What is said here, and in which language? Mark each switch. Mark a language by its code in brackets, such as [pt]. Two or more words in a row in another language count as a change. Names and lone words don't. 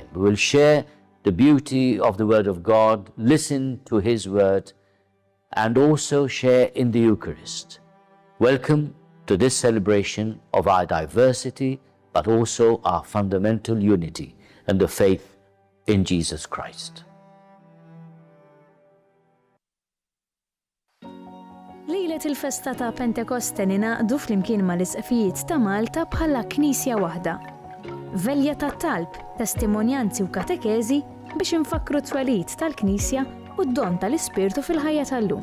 [en] We will share the beauty of the Word of God, listen to His Word, and also share in the Eucharist. Welcome to this celebration of our diversity, but also our fundamental unity and the faith in Jesus Christ. [mt] Lejlet il-festa ta' Pentekoste ninaqdu flimkien mal-isqfijiet ta' Malta bħala Knisja waħda. Velja ta' talb, testimonjanzi u katekeżi biex infakru t-twelid tal-Knisja u d-don tal-Ispirtu fil-ħajja tal-lum.